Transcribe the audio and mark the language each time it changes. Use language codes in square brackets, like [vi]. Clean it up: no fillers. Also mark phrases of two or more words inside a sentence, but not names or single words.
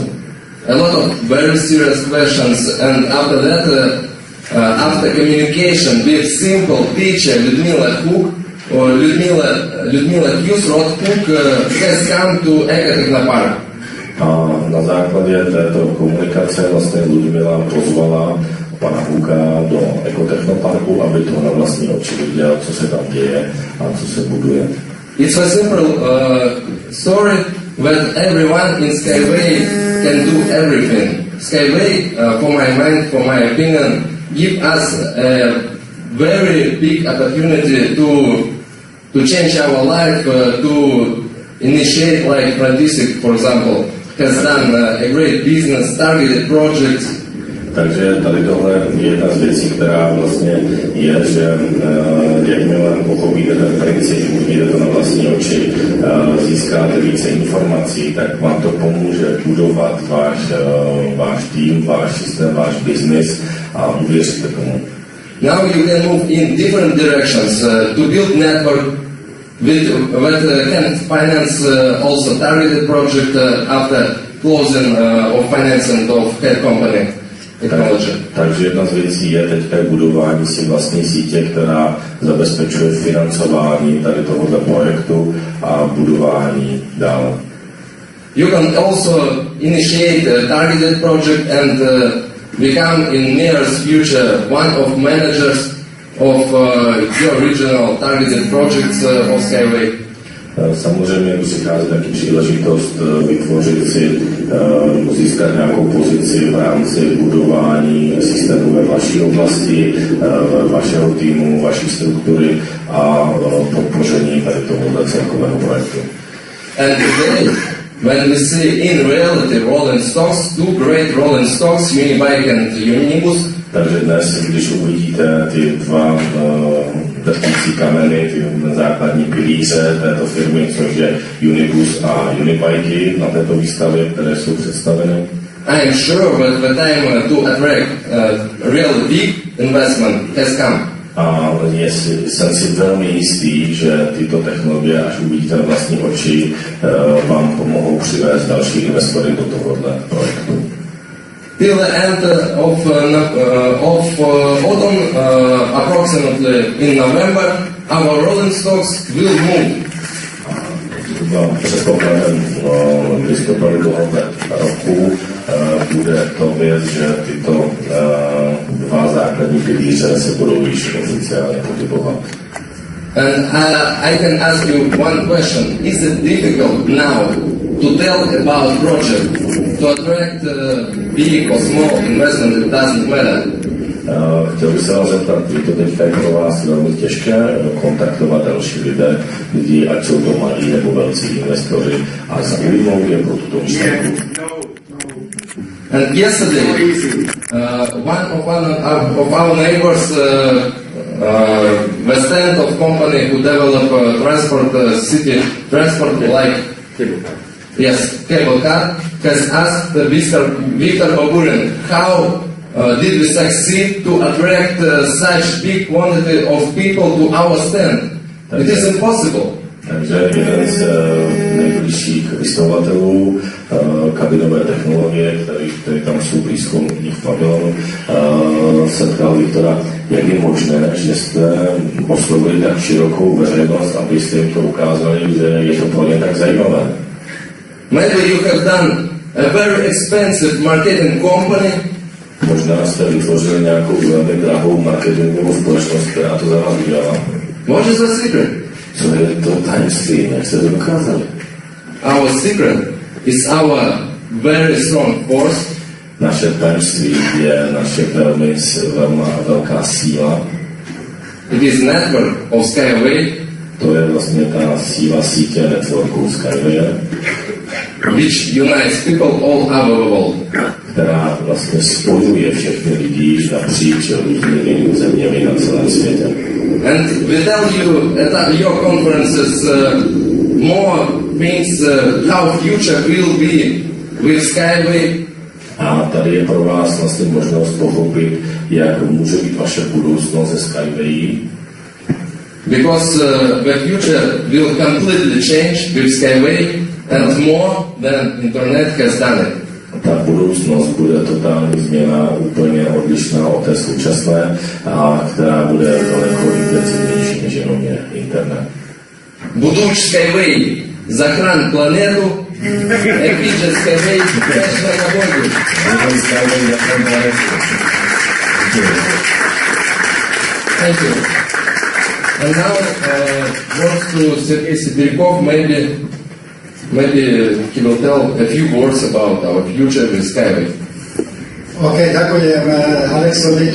[en] A lot of very serious questions, and after that, after communication with simple teacher Ludmila Hook, or Ludmila Hughes, Rod Hook has come to Ekatechnopark. [cs] A na základě této komunikace vlastně Ludmila pozvala pana Hooka do Ekotechnoparku, aby to na vlastní oči viděl, co se tam děje a co se buduje. [en] It's a simple story that everyone in Skyway can do everything. Skyway, for my mind, for my opinion, give us a very big opportunity to change our life, to initiate, like Frantisek, for example, has done a great business, targeted projects. [cs] Takže tady tohle je jedna z věcí, která vlastně je, že jakmile pochopíte ten princip, uvidíte to na vlastní oči, získáte více informací, tak vám to pomůže budovat váš tým, váš systém, váš biznis a uvěříte tomu. [en] Now you can move in different directions to build network that can finance also targeted project after closing of financing of head company. [cs] Takže jedna z věcí je teďka budování si vlastní sítě, která zabezpečuje financování tady tohoto projektu a budování dál. [en] You can also initiate a targeted project and become in nearest future one of managers of your regional targeted projects of Skyway. [cs] Samozřejmě přichází taky příležitost vytvořit si, získat nějakou pozici v rámci budování systému ve vaší oblasti, vašeho týmu, vaší struktury a podpoření tady tohoto celkového projektu. [en] And today, when we see in reality rolling stocks, two great rolling stocks, Unibike and Unibus. [cs] Takže dnes, když uvidíte ty dva drtící kameny, ty základní pilíře této firmy, což je Unibus a Unibike na této výstavě, které jsou představeny. [en] I am sure that the time to attract real big investment has come. [cs] A jsem si velmi jistý, že tyto technologie, až uvidíte na vlastní oči, vám pomohou přivést další investory do tohoto projektu. [en] Till the end of autumn, approximately in November, our rolling stocks will move. [cs] Předpokladem listopadu tohoto roku bude to věc, že tyto dva základní pilíře se budou již oficiálně pohybovat. [en] And I can ask you one question. Is it difficult now to tell about project, to attract big or small investment, it doesn't matter? [cs] Chtěl bych se vás zeptat, je to teďka pro vás velmi těžké kontaktovat další lidi, ať jsou to malí nebo velcí investory a zaujmout je pro tuto myšlenku. [en] And yesterday, one of our neighbors, the stand of company who develop transport city transport like yes, cable car, has asked Victor Baburin, how did we succeed to attract such big quantity of people to our stand? It is impossible. [cs] Takže jeden z nejbližších vystovatelů kabinové technologie, který tam jsou blízko nich v pavilonu, se ptal Viktora, jak je možné, že jste oslovili tak širokou veřejnost, abyste jim to ukázali, že je to pro ně tak zajímavé. [en] Maybe you have done a very expensive marketing company. [cs] Možná jste vytvořili nějakou velmi drahou marketingovou společnost, která to za vás udělala. [en] What is the secret? [cs] Co je to tajemství, jak jste to dokázali? [en] Our secret is our very strong force. [cs] Naše tajemství je naše velmi velká síla. [en] It is network of Skyway, [cs] To je vlastně ta síla sítě networku Skyway, [en] which unites people all over the world. [cs] která vlastně spojuje všechny lidi napříč různými zeměmi na celém světě. [en] And we tell you at your conferences more things how future will be with Skyway. [cs] A tady je pro vás vlastně možnost pochopit, jak může být vaše budoucnost ze Skyway. [en] Because the future will completely change with Skyway and more than Internet has done it. [cs] Ta budoucnost bude totální změna, úplně odlišná od té současné, a která bude daleko intenzivnější než jenom je internet. [ru] Будущий Skyway захран планету, Epic Skyway дальше на Богу. [en] Thank you. And now words to Sergei Sibirkov. Maybe he will tell a few words about our future with Skyway. [sk] OK, ďakujem Alexovi.